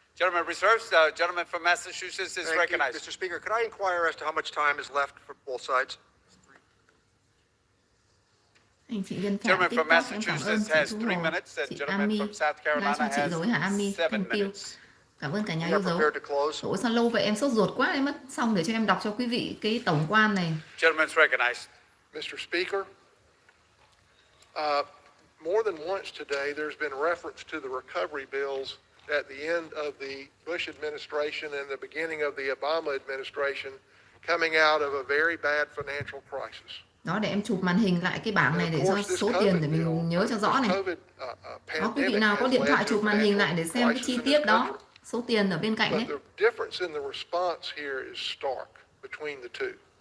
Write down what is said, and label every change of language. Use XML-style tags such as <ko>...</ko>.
<en>Gentleman reserves. Gentleman from Massachusetts is recognized. Mr. Speaker, could I inquire as to how much time is left for both sides? Gentleman from Massachusetts has 3 minutes, and gentleman from South Carolina has 7 minutes.</en> <vi>Cảm ơn cả nhà yêu dấu. Ủa sao lâu vậy, em sốt ruột quá, em mất xong để cho em đọc cho quý vị cái tổng quan này.</vi> <en>Gentleman's recognized. Mr. Speaker, more than once today there's been reference to the recovery bills at the end of the Bush administration and the beginning of the Obama administration coming out of a very bad financial crisis.</en> <vi>Đó, để em chụp màn hình lại cái bảng này để cho số tiền để mình nhớ cho rõ này. Có quý vị nào có điện thoại chụp màn hình lại để xem cái chi tiết đó, số tiền ở bên cạnh ấy.</vi> <en>The difference in the response here is stark between the two.</en>